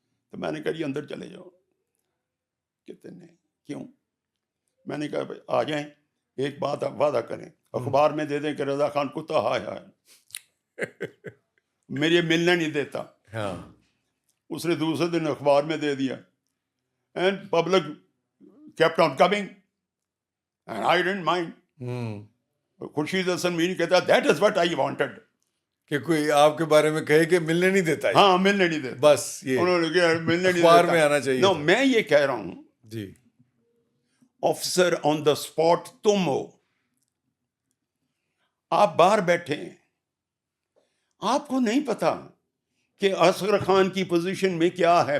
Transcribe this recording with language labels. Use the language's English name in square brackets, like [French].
[Urdu] تو میں نے کہا یہ اندر چلے جاؤ. کہتے نہیں, کیوں؟ میں نے کہا آ جائیں, ایک بات آپ وعدہ کریں, اخبار میں دے دیں کہ رضا خان کتا ہائے میرے ملنے نہیں دیتا. اس نے دوسرے دن اخبار میں دے دیا, [English] And public kept on coming. And I didn't mind. Khurshid Hasan Mir کہتا that is what I wanted. [Urdu] کہ کوئی آپ کے بارے میں کہے کہ ملنے نہیں دیتا. ہاں, ملنے نہیں دیتا. بس یہ انہوں نے کہا ملنے نہیں دیتا. اخبار میں آنا چاہیے. نو, میں یہ کہہ رہا ہوں جی, [English] officer on the spot [Urdu] تم ہو, آپ باہر بیٹھے ہیں, آپ کو نہیں پتا کہ اصغر خان کی پوزیشن میں کیا ہے.